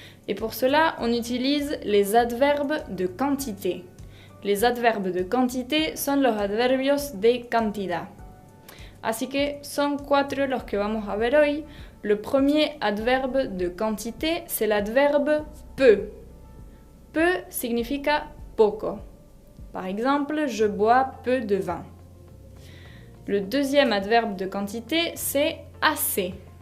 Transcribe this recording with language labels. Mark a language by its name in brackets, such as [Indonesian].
[French] Et pour cela, on utilise les adverbes de quantité. Les adverbes de quantité [Spanish] son los adverbios de cantidad. Así que son 4 los que vamos a ver hoy. [French] Le premier adverbe de quantité, c'est l'adverbe peu. Peu [Spanish] significa poco. [French] Par exemple, je bois peu de vin. Le deuxième adverbe de quantité, c'est assez.